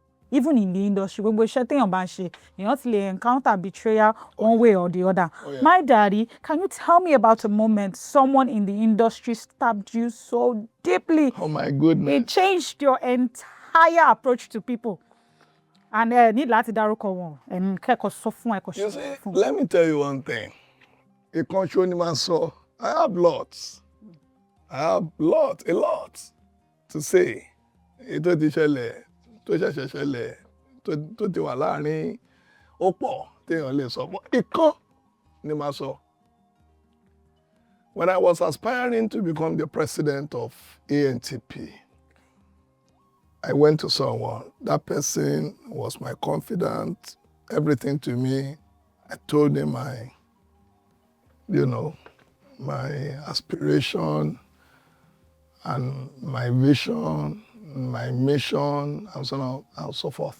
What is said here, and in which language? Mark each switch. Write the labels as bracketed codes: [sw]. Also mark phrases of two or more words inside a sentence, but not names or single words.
[en] even in the industry, [yo] gbogbo iṣẹ́ téèyàn bá ń ṣe, èèyàn ti lè [en] encounter betrayal one way or the other. yeah. My daddy, can you tell me about a moment someone in the industry stabbed you so deeply? Oh my goodness. It changed your entire approach to people. And need [yo] láti dárúkọ wọn. And kẹ́kọ̀ọ́ sọ fún ẹ̀kọ́ [en] You [yo] sọ [en] see, [yo] fún. [en] let me tell you one thing. [yo] Ìkànṣó ni máa sọ. [en] I have lots. I have a lot to say. [yo] Ètò ti ṣẹlẹ̀, tó ṣẹ̀ṣẹ̀ ṣẹlẹ̀, tó ti wà láàrin ó pọ̀ téèyàn lè sọ. Ìkan ni máa sọ. [en] When I was aspiring to become the president of ANTP, I went to someone. That person was my confidant, everything to me. I told him my aspiration and my vision, my mission, and so on and so forth.